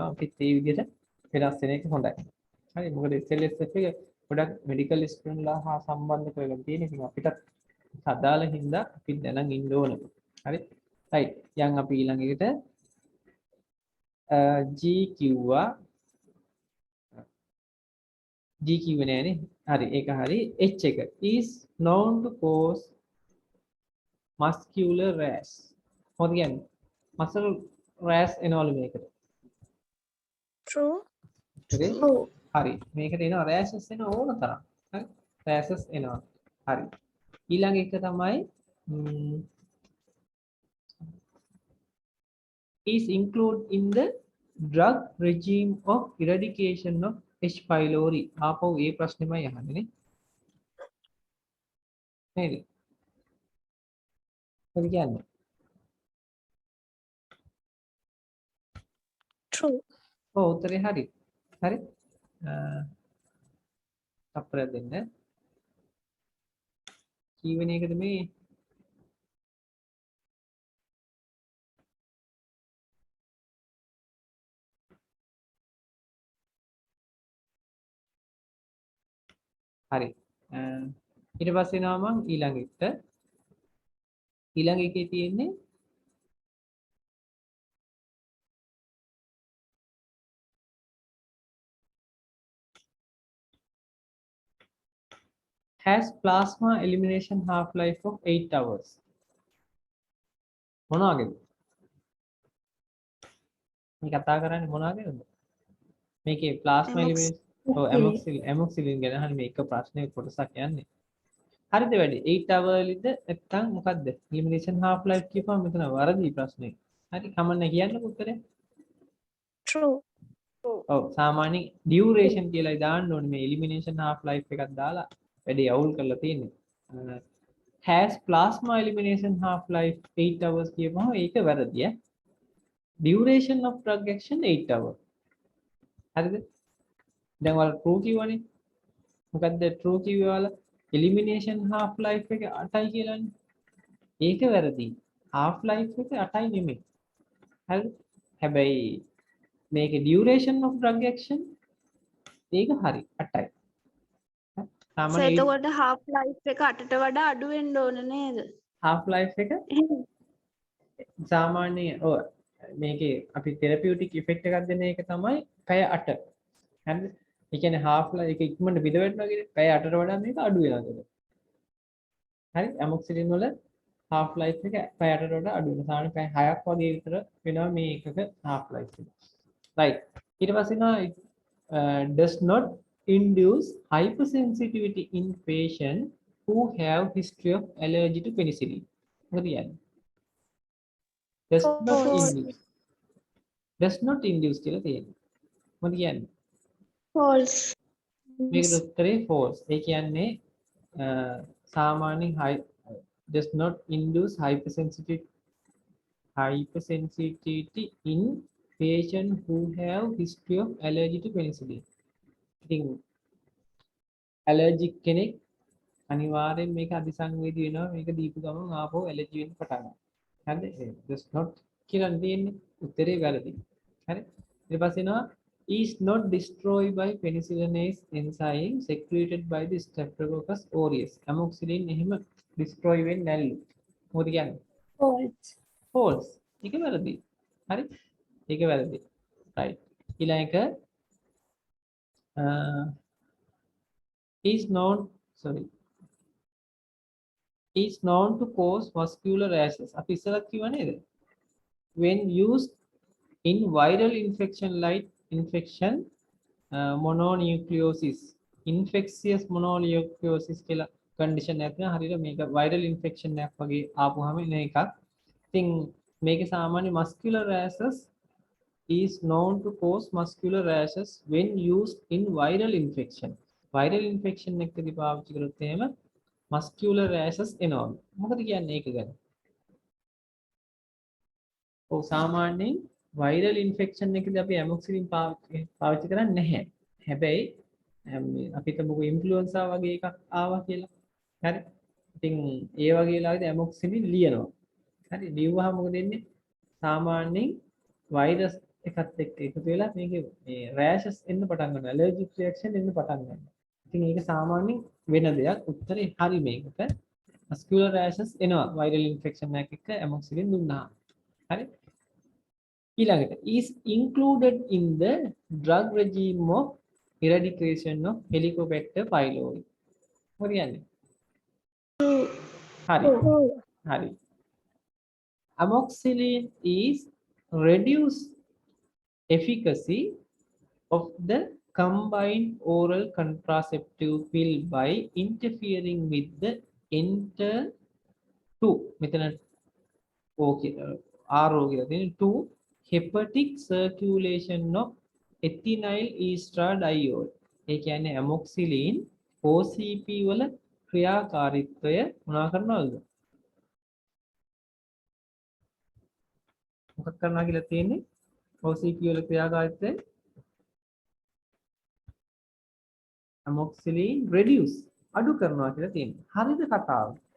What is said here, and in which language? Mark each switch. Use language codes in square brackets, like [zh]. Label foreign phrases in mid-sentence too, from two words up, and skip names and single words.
[si] අපිත් මේ විදිහට වෙනස් වෙන එක හොඳයි. හරි මොකද SLSF එක ගොඩක් [en] medical students [si] හා සම්බන්ධ කරගෙන තියෙන. ඉතින් අපිටත් අදාළ හින්දා අපි දැනන් ඉන්න ඕන. හරි. right. යන් අපි ඊළඟ එකට G කිව්වා G කිව්වේ නෑනේ. හරි ඒක හරි. H එක [en] is known to cause muscular rash. [si] මොකද කියන්නේ? [en] muscle rash [si] එනවලු මේකට. [en] true, [si] හරි. හරි. මේකට එනවා rashes එන ඕන තරම්. හරි. rashes එනවා. හරි. ඊළඟ එක තමයි [en] is included in the drug regime of eradication of H. pylori. [si] ආපහු ඒ ප්‍රශ්නෙමයි අහන්නේ නේ. නේද? මොකද කියන්නේ? [en] true, [si] ඔව් උත්තරේ හරි. හරි. අප්‍රය දෙන්න. කීවෙන එකද මේ? හරි. ඊට පස්සේ එනවා මං ඊළඟ එකට. ඊළඟ එකේ තියෙන්නේ [en] has plasma elimination half life of 8 hours. [si] මොනවාගේද? මේ කතා කරන්නේ මොනවාගේද? මේකේ [en] plasma elimination [si] ඔව් amoxicillin ගැන අහන්නේ මේක ප්‍රශ්නේ කොටසක් යන්නේ. හරිද වැඩි 8 hour වලද නැත්තම් මොකද්ද? [en] elimination half life [si] කියපුවම මෙතන වරදි ප්‍රශ්නේ. හරි කමන්න කියන්නකො උත්තරේ. true, ඔව් සාමාන්‍ය duration කියලායි දාන්න ඕනේ මේ [en] elimination half life [si] එකක් දාලා වැඩි අවුල් කරලා තියෙන්නේ. [en] has plasma elimination half life 8 hours [si] කියපුවම ඒක වැරදි ඈ. [en] duration of drug action 8 hours. [si] හරිද? දැන් ඔයාලා true කිව්වනේ. මොකද්ද true කිව්වේ ඔයාලා? [en] elimination half life [si] එක 8යි කියලානේ. ඒක වැරදි. [en] half life [si] එක 8යි නෙමෙයි. හරිද? හැබැයි මේකේ [en] duration of drug action [si] ඒක හරි 8යි. සර් සාමාන්‍ය එතකොට [en] half life [si] එක 8ට වඩා අඩු වෙන්න ඕන නේද? [en] half life එක [si] එහෙනම් සාමාන්‍ය ඔය මේකේ අපි [en] therapeutic effect [si] එකක් දෙන එක තමයි පැය 8. හරිද? ඒ කියන්නේ [en] half life [si] එක ඉක්මනට බිඳ වැටෙනවා කියන්නේ පැය 8ට වඩා මේක අඩු වෙනවා ඒක. හරි? amoxicillin වල [en] half life [si] එක පැය 8ට වඩා අඩු වෙනවා. සාමාන්‍ය පැය 6ක් වගේ විතර වෙනවා මේ එකක [en] half life [si] එක. right. ඊට පස්සේ නා [en] does not induce hypersensitivity in patient who have history of allergy to penicillin. [si] මොකද කියන්නේ? [en] does not False. induce. does not induce [si] කියලා තියෙනවා. මොකද කියන්නේ? [en] false. [si] මේකට උත්තරේ false. ඒ කියන්නේ සාමාන්‍යයෙන් [en] does not induce hypersensitivity in patient who have history of allergy to penicillin. [si] ඉතින් allergic කෙනෙක් අනිවාර්යෙන් මේක අධිසංවේදී වෙනවා. මේක දීපු ගමන් ආපහු allergy වෙන්න පටන් ගන්නවා. හරිද? [en] does not [si] කියලා තියෙන්නේ උත්තරේ වැරදි. හරි? ඊට පස්සේ එනවා [en] is not destroyed by penicillinase enzyme secreted by the Streptococcus aureus. [si] amoxicillin එහෙම destroy වෙන්නේ නැල්ලු. මොකද කියන්නේ? [en] False. [si] false. ඒක වැරදි. හරි? ඒක වැරදි. right. ඊළඟ එක [en] is known to cause vascular rashes. [si] අපි ඉස්සරහ කිව්වා නේද? [en] when used in viral infection like infection mononucleosis, infectious mononucleosis [si] කියලා condition එකක් තියෙනවා. හරියට මේක [en] viral infection [si] එකක් වගේ ආපුවාම එන එකක්. ඉතින් මේකේ සාමාන්‍ය [en] muscular rashes is known to cause muscular rashes when used in viral infection. viral infection [si] එකකදී පාවිච්චි කරොත් එහෙම [en] muscular rashes [si] එනවා. මොකද කියන්නේ ඒක ගැන? ඔව් සාමාන්‍යයෙන් [en] viral infection [si] එකදී අපි amoxicillin පාවිච්චි කරන්නේ නැහැ. හැබැයි අපි හිතමුකෝ ඉන්ෆ්ලුවෙන්සා වගේ එකක් ආවා කියලා. හරි? ඉතින් ඒ වගේ වෙලාවෙදී amoxicillin ලියනවා. හරි? ලියුවාම මොකද වෙන්නේ? සාමාන්‍යයෙන් වෛරස් එකත් එක්ක එකතු වෙලා මේකේ මේ rashes එන්න පටන් ගන්නවා. [en] allergic reaction [si] එන්න පටන් ගන්නවා. ඉතින් ඒක සාමාන්‍යයෙන් වෙන දෙයක්. උත්තරේ හරි මේකට. [en] muscular rashes [si] එනවා [en] viral infection [si] එකක් එක්ක amoxicillin දුන්නා. හරි? [en] ඊළඟට is included in the drug regime of eradication of Helicobacter pylori. [si] මොකද කියන්නේ? හරි. හරි. [en] amoxicillin is reduced efficacy of the combined oral contraceptive pill by interfering with the enter 2 [si] මෙතන okay RO කියලා තියෙන [en] 2 hepatic circulation of ethinyl estradiol. [si] ඒ කියන්නේ amoxicillin OCP වල ක්‍රියාකාරීත්වය මොනවා කරනවද? මොකක් කරනවා කියලා තියෙන්නේ? OCP වල ක්‍රියාකාරීත්වය amoxicillin reduce අඩු කරනවා කියලා තියෙනවා. හරිද කතාව?